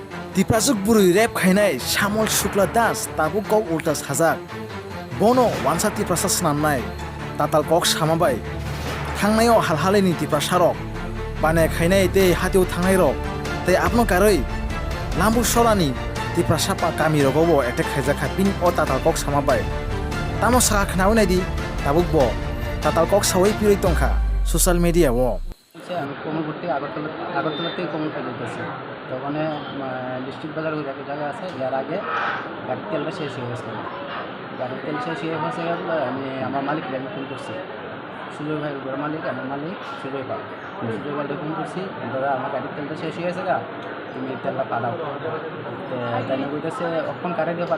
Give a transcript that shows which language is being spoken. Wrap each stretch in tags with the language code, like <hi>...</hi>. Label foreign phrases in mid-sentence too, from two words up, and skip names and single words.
<trp>Tiprazuk buri rap khainai Shamol Shukla Das tabu kok ulta sajak bono wansa tiprasa snamnai tatal kok samabai thangnayo halhaleni tiprasarok bane khainai te hateu thangnai rok te apno karoi lambu sorani tiprasapa kami rogobo ekte khaijaka pin o tatal kok samabai tamo saka khnaw naidi tabuk bo tatal kok sawai piroi tongkha</trp> <en>social media</en> <trp>wo</trp> <bn>আমি কোমল ঘুরতে আগরতলা থেকে কোমল খেতে গেছি তখন ডিস্ট্রিক্ট বাজার ওই একটা জায়গা আছে যার আগে গাড়ির তেলটা শেষ হয়ে গেছিলো গাড়ির তেল শেষ হয়ে গেছে আমি আমার মালিককে আমি ফোন করছি সুজয় ভাই বড় মালিক আমার মালিক সুজয় পালকে ফোন করছি দাদা আমার গাড়ির তেলটা শেষ হয়ে গেছে গা তুমি তেলটা পাঠাও তাই বলতেছে অক্ষণ কারে দিয়ে</bn>